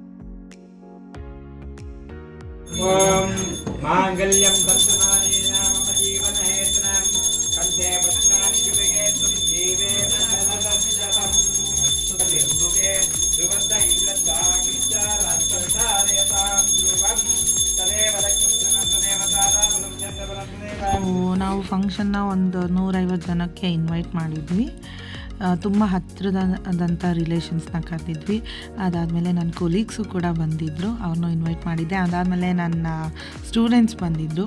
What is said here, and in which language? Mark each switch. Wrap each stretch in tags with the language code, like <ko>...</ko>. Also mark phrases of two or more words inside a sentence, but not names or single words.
<sa>ಓಂ ಮಾಂಗಲ್ಯಂ ದಂತಮಾನೇನ ಮಮ ಜೀವನ ಹೇತುನಂ ಕಂಠೆ ಪದ್ಮಾನಿ ಶುಭಗೆ ತುಂ ಜೀವೇ ಸದಸದಂ ಸುಖೇ ಧ್ರುವಂತ ಇಂದ್ರಸ್ತಾಗಿಚ್ಚ ರಾಜಕರ್ತಾರಯತಾಂ ಧ್ರುವಂ ತದೇವ ಲಕ್ಷ್ಮೀ</sa> <kn>ನಾವು ಫಂಕ್ಷನ್ನ ಒಂದು 150 ಜನಕ್ಕೆ ಇನ್ವೈಟ್ ಮಾಡಿದ್ವಿ. ತುಂಬ ಹತ್ತಿರದಂಥ ರಿಲೇಷನ್ಸ್ನ ಕರೆದಿದ್ವಿ. ಅದಾದಮೇಲೆ ನನ್ನ ಕೊಲೀಗ್ಸು ಕೂಡ ಬಂದಿದ್ದರು, ಅವ್ರನ್ನೂ ಇನ್ವೈಟ್ ಮಾಡಿದ್ದೆ. ಅದಾದಮೇಲೆ ನನ್ನ ಸ್ಟೂಡೆಂಟ್ಸ್ ಬಂದಿದ್ದರು.</kn>